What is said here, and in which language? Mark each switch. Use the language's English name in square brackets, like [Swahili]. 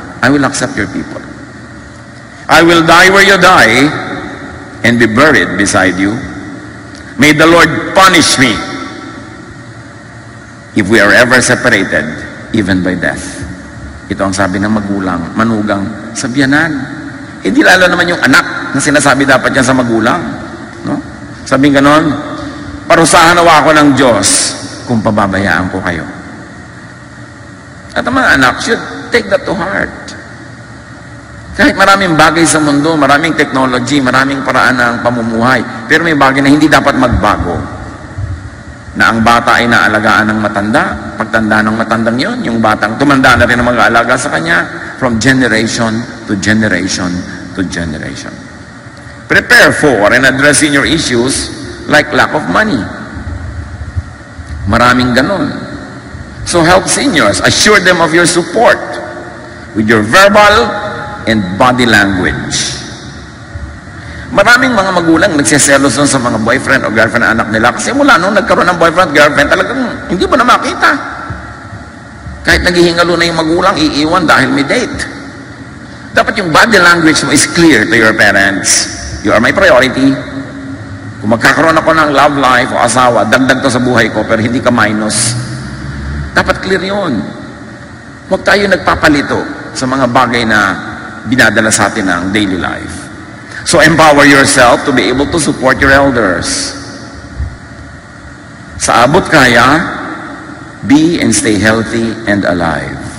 [English] I will accept your people. I will die where you die, and be buried beside you. May the Lord punish me if we are ever separated, even by death. [Filipino] Ito ang sabi ng manugang, sa biyanan. Hindi lalo naman yung anak na sinasabi dapat yan sa magulang. No? Sabi ganon, parusahan nawa ako ng Diyos kung pababayaan ko kayo. At ang mga anak [English] should take that to heart. [Filipino] Kahit maraming bagay sa mundo, maraming technology, maraming paraan ng pamumuhay, pero may bagay na hindi dapat magbago. Na ang bata ay naalagaan ng matanda, pagtanda ng matandang yon, yung batang tumanda na rin ang mag-aalaga sa kanya, [English] from generation to generation to generation. Prepare for and address your issues like lack of money. [Filipino] Maraming ganon. [English] So help seniors, assure them of your support with your verbal and body language. [Filipino] Maraming mga magulang nagsiselos sa mga boyfriend o girlfriend na anak nila kasi mula nung nagkaroon ng boyfriend, girlfriend, talagang hindi mo na makita. Kahit naghihingalo na yung magulang, iiwan dahil may date. Dapat yung [English] body language mo is clear to your parents. You are my priority. [Filipino] Kung magkakaroon ako ng love life o asawa, dagdag to sa buhay ko, pero hindi ka minus. Dapat clear yun. Huwag tayo nagpapalito sa mga bagay na binadala sa atin ng daily life. [English] So empower yourself to be able to support your elders. [Filipino] Sa abot kaya, [English] be and stay healthy and alive.